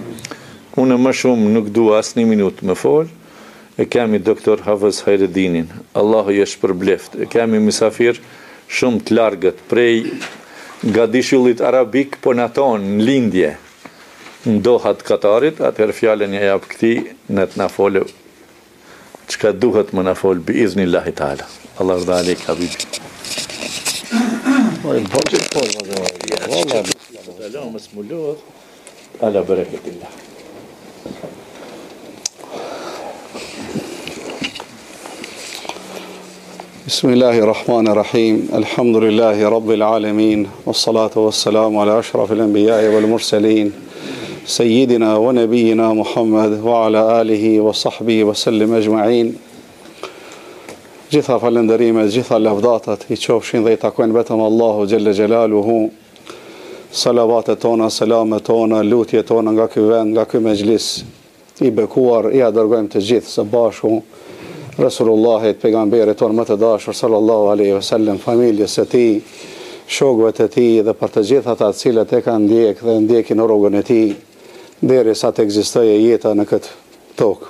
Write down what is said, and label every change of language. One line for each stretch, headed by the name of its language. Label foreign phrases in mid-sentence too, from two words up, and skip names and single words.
Albanian: Unë më shumë nuk dua as një minutë më fol, e kemi doktor Hafez Hajredinin, Allahu i shpërbleft, e kemi misafir shumë të largët prej nga dishullit arabik, po në tonë në lindje në Doha të Katarit, atëherë fjallën e jap këti në të na folë çka duhet më na folë
Arabic: بإذن الله تعالى. الله يرضى عليك حبيبي. والله على بركة الله. بسم الله الرحمن الرحيم. الحمد لله رب العالمين والصلاة والسلام على أشرف الأنبياء والمرسلين. سيدنا ونبينا محمد وعلى آله وصحبه وسلم أجمعين.
Albanian: Gjitha falënderimet, gjitha lavdatat i qofshin dhe i takojnë vetëm Allahu
Arabic: جل جلاله.
Albanian: Salavatet tona, selamet tona, lutjet tona nga ky vend, nga ky mexhlis i bekuar, i dërgojmë të gjithë së bashku Resulullahit, pejgamberit tonë më të dashur
Arabic: صلى الله عليه وسلم,
Albanian: familjes së tij, shokëve të tij dhe për të gjithë ata të cilët e kanë ndjek dhe ndjekin rrugën e tij derisa të ekzistojë jeta në këtë tokë.